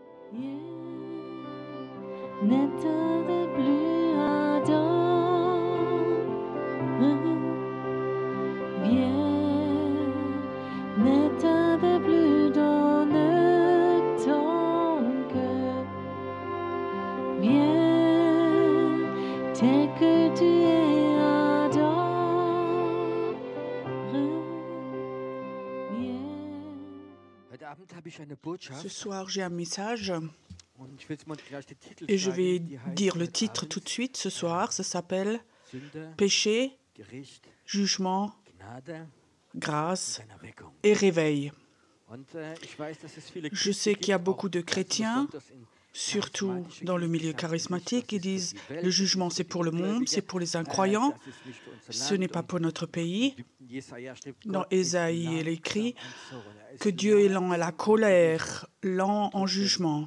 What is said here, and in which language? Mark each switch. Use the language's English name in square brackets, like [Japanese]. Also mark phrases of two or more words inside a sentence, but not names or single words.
[French] N'état de plus ardent, viens, n'état de plus donne ton cœur, viens, tel que tu es ardent, viens. [German] Heute Abend habe ich eine Botschaft [French] Ce soir, j'ai un message [German] und ich will jetzt mal gleich den Titel [French] et je vais [German] sagen. Die heißt [French] dire le [German] heute [French] titre [German] Abend [French] tout de suite. Ce soir, ça s'appelle [German] Sünde, [French] Péché, [German] Gericht, [French] jugement, [German] Gnade [French] grâce [German] und Erweckung. [French] et réveil. [German] Und ich weiß, dass es viele [French] Je sais qu'il y a beaucoup de chrétiens, surtout dans le milieu charismatique, qui disent le jugement c'est pour le monde, c'est pour les incroyants, ce n'est pas pour notre pays. Dans Ésaïe, il est écrit que Dieu est lent à la colère, lent en jugement.